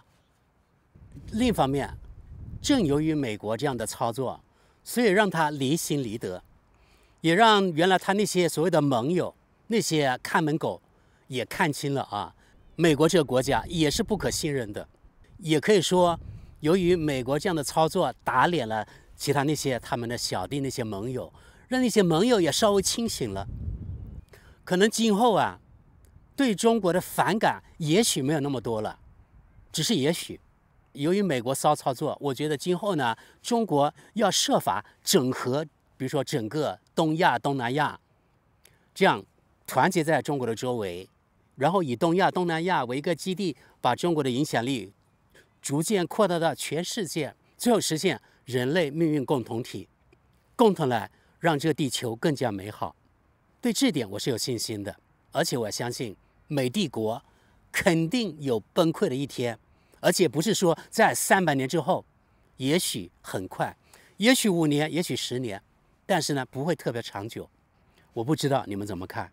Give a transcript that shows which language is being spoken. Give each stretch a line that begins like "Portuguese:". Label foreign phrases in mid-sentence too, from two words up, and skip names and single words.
Chinese: 另一方面，正由於美國這樣的操作，所以讓他離心離德，也讓原來他那些所謂的盟友、那些看門狗也看清了啊，美國這個國家也是不可信任的。也可以說，由於美國這樣的操作打臉了其他那些他們的小弟那些盟友，讓那些盟友也稍微清醒了，可能今後啊，對中國的反感也許沒有那麼多了，只是也許。由於美國騷操作，我覺得今後呢，中國要設法整合，比如說整個東亞、東南亞，這樣團結在中國的周圍，然後以東亞、東南亞為一個基地，把中國的影響力逐漸擴大到全世界，最後實現人類命運共同體，共同來讓這個地球更加美好。對這點我是有信心的，而且我相信美帝國肯定有崩潰的一天。而且不是說在300年之後，也許很快，也許5年，也許10年，但是呢，不會特別長久。我不知道你們怎麼看。